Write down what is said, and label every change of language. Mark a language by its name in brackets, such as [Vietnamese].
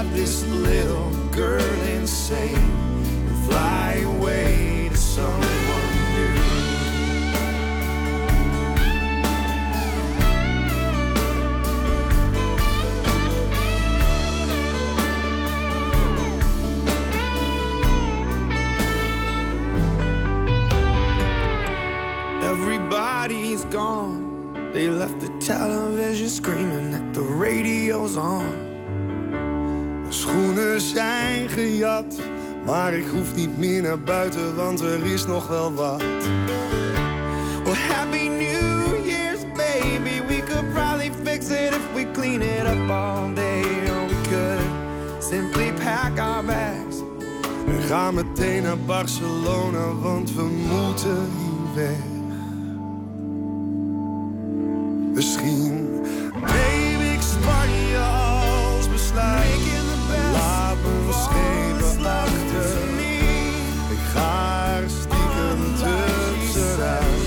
[English] same and fly away to someone new. Everybody's gone. They left the television screaming that the radio's on. [Dutch] Mijn schoenen zijn gejat, maar ik hoef niet meer naar buiten, want er is nog wel wat. [English] Well, happy New Year's, baby. We could probably fix it if we clean it up all day. Or we could simply pack our bags. [Dutch] We gaan meteen naar Barcelona, want we moeten hier weg. Misschien neem ik Spanje als besluit. Laat me schepen achter. Ik ga er stiekem tussenuit.